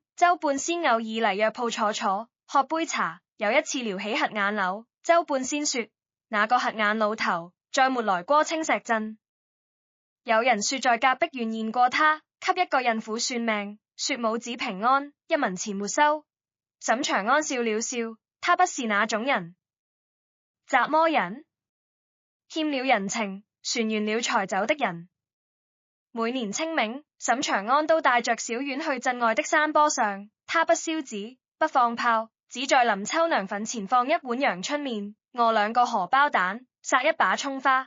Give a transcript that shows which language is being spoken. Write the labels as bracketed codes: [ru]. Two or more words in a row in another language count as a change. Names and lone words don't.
[zh] 周半仙偶爾嚟藥鋪坐坐，喝杯茶。有一次聊起瞎眼柳，周半仙說：那個瞎眼老頭再沒來過青石鎮。有人說在隔壁縣見過他，給一個孕婦算命，說母子平安，1文錢沒收。沈長安笑了笑，他不是那種人。什麼人？欠了人情，船完了才走的人。每年清明，沈長安都帶着小遠去鎮外的山坡上，他不燒紙，不放炮，只在林秋娘墳前放一碗陽春麵，餓2個荷包蛋，撒一把蔥花。